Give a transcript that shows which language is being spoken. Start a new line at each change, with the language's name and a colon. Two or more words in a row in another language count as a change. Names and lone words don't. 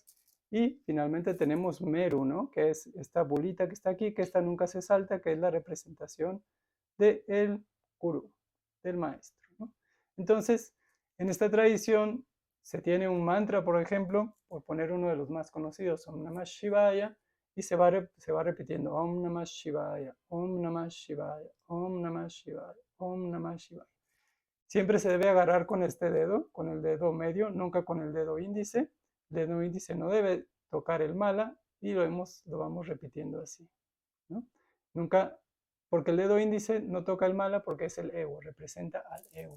Spanish: Y finalmente tenemos Meru, ¿no? Que es esta bolita que está aquí, que esta nunca se salta, que es la representación del gurú, del maestro, ¿no? Entonces, en esta tradición se tiene un mantra, por ejemplo, por poner uno de los más conocidos,
Sanskrit: Om Namah Shivaya,
Spanish: y se va repitiendo
Sanskrit: Om Namah Shivaya, Om Namah Shivaya, Om Namah Shivaya, Om Namah Shivaya.
Spanish: Siempre se debe agarrar con este dedo, con el dedo medio, nunca con el dedo índice. El dedo índice no debe tocar el mala y lo vamos repitiendo así, ¿no? Nunca, porque el dedo índice no toca el mala porque es el ego, representa al ego.